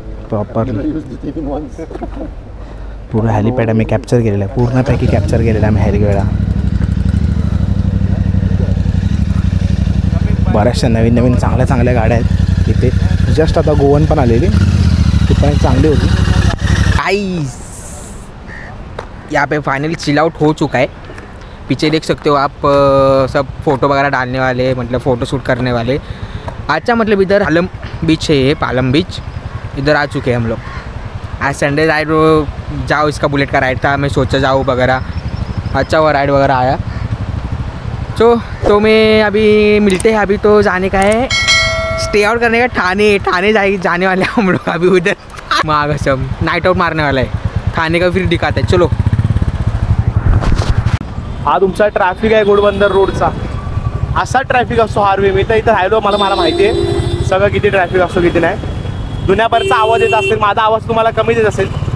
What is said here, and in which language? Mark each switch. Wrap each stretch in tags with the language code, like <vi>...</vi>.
<mr>Proper पूर्ण helipad आम्ही capture केलेला आहे. पूर्णपैकी कॅप्चर केलेला आहे आम्ही हेलिपॅड. बऱ्याचशा नवीन चांगल्या गाड्या आहेत इथे. जस्ट आता गोवन पण आलेली, ती पण एक चांगली होती.</mr> <hi>गाइस यहाँ पे फाइनली चिल आउट हो चुका है. पीछे देख सकते हो आप सब फोटो वगैरह डालने वाले, मतलब फ़ोटो शूट करने वाले। अच्छा मतलब इधर पालम बीच है, ये पालम बीच, इधर आ चुके हैं हम लोग। आज संडे राइड जाओ, इसका बुलेट का राइड था, मैं सोचा जाऊँ वगैरह, अच्छा हुआ राइड वगैरह आया। तो मैं अभी मिलते हैं, अभी तो जाने का है, स्टे आउट करने का ठाणे जाने वाले हैं हम लोग अभी उधर। माँ सब नाइट आउट मारने वाला है, ठाणे का फिर दिखाते हैं, चलो।</hi> <mr>हा तुमचा ट्रॅफिक आहे घोडबंदर रोडचा, असा ट्रॅफिक असतो हार्वे. मी तर इथं राहिलो, मला माहिती आहे सगळं किती ट्रॅफिक असतो किती नाही. दुनियाभरचा आवाज येत असेल, माझा आवाज तुम्हाला कमी देत असेल.</mr>